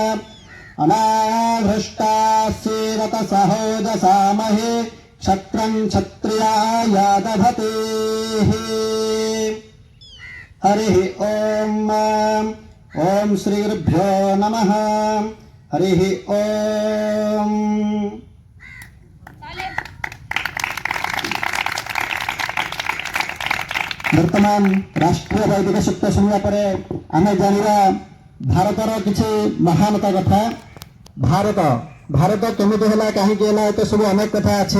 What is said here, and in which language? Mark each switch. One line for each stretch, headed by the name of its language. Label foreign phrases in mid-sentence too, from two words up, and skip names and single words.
Sanskrit: अनाभृष्टास्येदतसहोजसा महे क्षत्रम् क्षत्रियाय दधतेः हरिः ओम् ओम् श्रीगुरुभ्यो नमः हरिः ओम्
Odia: ବର୍ତ୍ତମାନ ରାଷ୍ଟ୍ରୀୟ ବୈଦିକ ସୂକ୍ତ ଶୁଣିବା ପରେ ଆମେ ଜାଣିବା ଭାରତର କିଛି ମହାନତା କଥା। ଭାରତ କେମିତି ହେଲା, କାହିଁକି ହେଲା, ଏତେ ସବୁ ଅନେକ କଥା ଅଛି।